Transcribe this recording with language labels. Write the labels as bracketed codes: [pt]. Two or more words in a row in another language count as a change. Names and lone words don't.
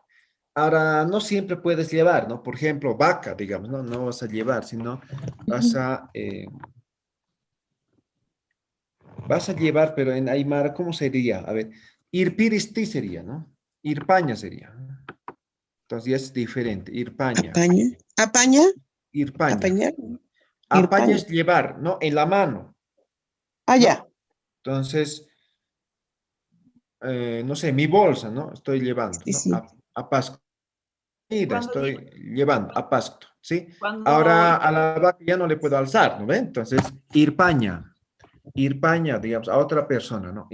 [es] Ahora, no siempre puedes llevar, ¿no? Por ejemplo, vaca, digamos, ¿no? No vas a llevar, sino vas a llevar, pero en Aymara, ¿cómo sería? A ver, irpiristi sería, ¿no? Irpaña sería. Entonces ya es diferente, irpaña. Apaña. ¿Apaña? Irpaña. Apañar. Apaña Irpaña. es llevar, ¿no? En la mano. Ah, ¿no? ya. Entonces, no sé, mi bolsa, ¿no? Estoy llevando, Sí, ¿no? sí. A Pascua. Mira, estoy llevando a pasto, ¿sí? Cuando Ahora a la vaca ya no le puedo alzar, ¿no ven? Entonces, irpaña, digamos, a otra persona, ¿no?